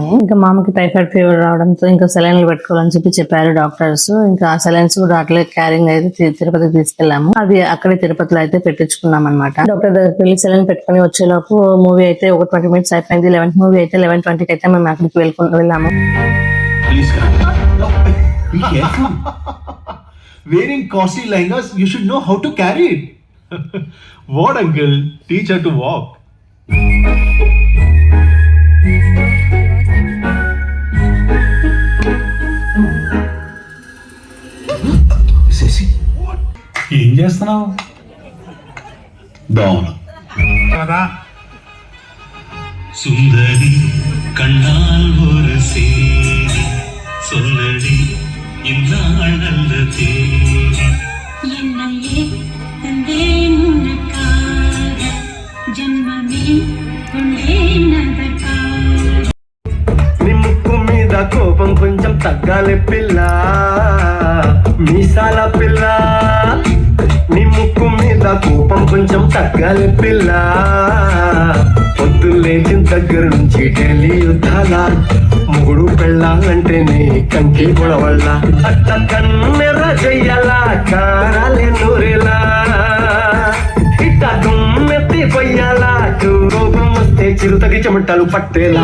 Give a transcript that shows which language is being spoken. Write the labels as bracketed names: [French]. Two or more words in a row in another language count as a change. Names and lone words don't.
[Telugu] ఇంకా మామకి [English] typhoid fever [Telugu] రావడంతో ఇంకా సెలైన్లు పెట్టుకోవాలని చెప్పారు డాక్టర్స్. ఇంకా ఆ సెలైన్స్ కూడా అట్లే క్యారింగ్ అయితే తిరుపతికి తీసుకెళ్లాము. అది అక్కడే తిరుపతిలో అయితే పెట్టించుకున్నాం అనమాట. డాక్టర్ దగ్గరికి వెళ్ళి సెలైన్ పెట్టుకుని వచ్చేలోపు మూవీ అయితే ఒక 20 minutes అయిపోయింది. 11th మూవీ అయితే 11:20కి అయితే మేము అక్కడికి వెళ్ళాము. [English] Wearing costly lehengas, you should know how to carry it. What, uncle? Teach her to walk. Sissy, what? [Telugu] ఏం చేస్తున్నావు? దోమలు కదా. [Tamil] சுந்தரி கண்ணால் ஒரு சேரி சொல்லடி இந்நாள் நல்ல தேதி என்னையே தந்தேன் உனக்காக ஜன்மமே கொண்டேன் அதற்காக. [Telugu] నీ ముక్కు మీద కోపం కొంచెం తగ్గాలి పిల్ల, మీసాల పిల్ల. నీ ముక్కు మీద కోపం కొంచెం తగ్గాలి పిల్ల. పొద్దు లేచిన దగ్గర నుంచి ఢిల్లీ యుద్ధాల ముగుడు పెళ్ళాలంటే నీ కంకి గొడవల్ల అట్ట కన్నెర్ర చెయ్యాల కారాలే నూరేలా ఇట్ట దుమ్మెత్తి పొయ్యాలా కోపం వస్తే చిరుతకి చెమటలు పట్టేలా.